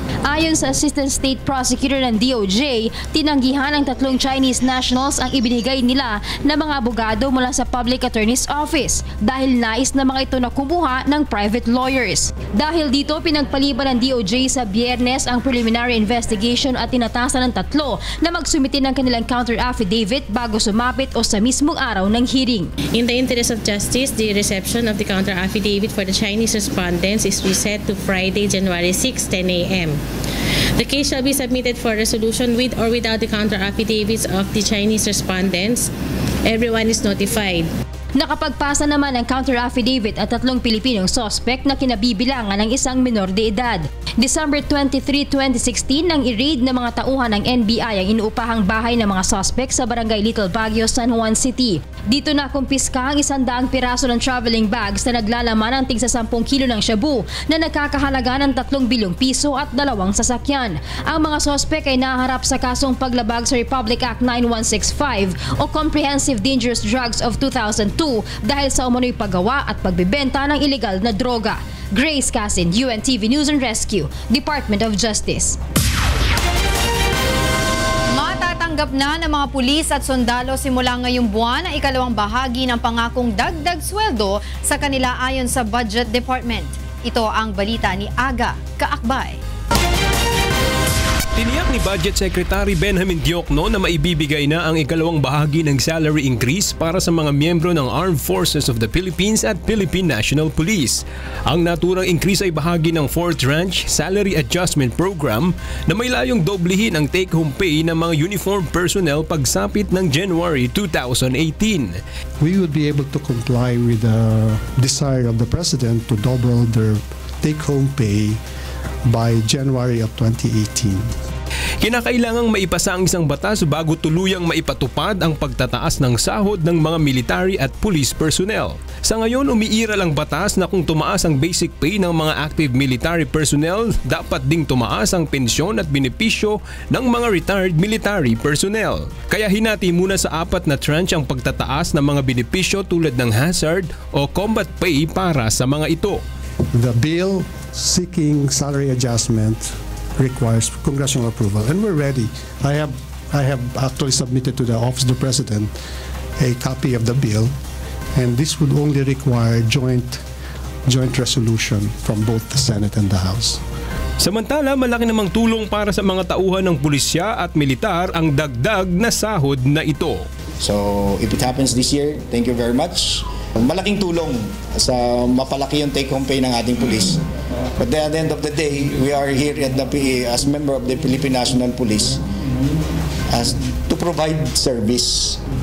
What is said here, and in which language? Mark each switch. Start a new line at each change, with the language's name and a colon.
Filipino: Ayon sa Assistant State Prosecutor ng DOJ, tinanggihan ng 3 Chinese nationals ang ibinigay nila na mga abogado mula sa Public Attorney's Office dahil nais na mga ito na kumuha ng private lawyers. Dahil dito, pinagpaliban ng DOJ sa Biyernes ang preliminary investigation at tinatasan ng 3 na magsumite ng kanilang counter affidavit bago sumapit o sa mismong araw ng hearing.
English: In the interest of justice, the reception of the counter affidavit for the Chinese respondents is reset to Friday, January 6, 10 a.m. The case shall be submitted for resolution with or without the counter affidavits of the Chinese respondents. Everyone is notified.
Filipino: Nakapagpasa naman ng counter affidavit at 3 Pilipinong suspect na kinabibilangan ng isang minor de edad. December 23, 2016 nang i-raid ng mga tauhan ng NBI ang inuupahang bahay ng mga suspect sa Barangay Little Baguio, San Juan City. Dito na kumpiska ang 100 piraso ng traveling bags na naglalaman ng tigsa 10 kilo ng shabu na nagkakahalaga ng 3 bilyong piso at 2 sasakyan. Ang mga suspect ay naharap sa kasong paglabag sa Republic Act 9165 o Comprehensive Dangerous Drugs of 2002 dahil sa umano'y paggawa at pagbebenta ng ilegal na droga. Grace Casin, UNTV News and Rescue, Department of Justice. Natatanggap na ng mga pulis at sundalo simula ngayong buwan ang ikalawang bahagi ng pangakong dagdag sweldo sa kanila ayon sa Budget Department. Ito ang balita ni Aga Kaakbay. Tiniyak ni Budget Secretary Benjamin Diokno na maibibigay na ang ikalawang bahagi ng salary increase para sa mga miyembro ng Armed Forces of the Philippines at Philippine National Police. Ang naturang increase ay bahagi ng 4th Tranche Salary Adjustment Program na may layong doblehin ang take-home pay ng mga uniformed personnel pagsapit ng January 2018.
English: We would be able to comply with the desire of the President to double their take-home pay by January of 2018.
Filipino: Kinakailangang maipasa ang isang batas bago tuluyang maipatupad ang pagtataas ng sahod ng mga military at police personnel. Sa ngayon, umiiral ang batas na kung tumaas ang basic pay ng mga active military personnel, dapat ding tumaas ang pensyon at benepisyo ng mga retired military personnel. Kaya hinati muna sa 4 na tranche ang pagtataas ng mga benepisyo tulad ng hazard o combat pay para sa mga ito.
English: The bill seeking salary adjustment requires congressional approval, and we're ready. I have actually submitted to the Office of the President a copy of the bill, and this would only require joint resolution from both the Senate and the House.
Filipino: Samantala, malaki namang tulong para sa mga tauhan ng pulisya at militar ang dagdag na sahod na ito.
English: So, if it happens this year, thank you very much.
Filipino: Malaking tulong sa mapalaki yung take-home pay ng ating pulis.
English: But at the end of the day, we are here at the PA as member of the Philippine National Police to provide service.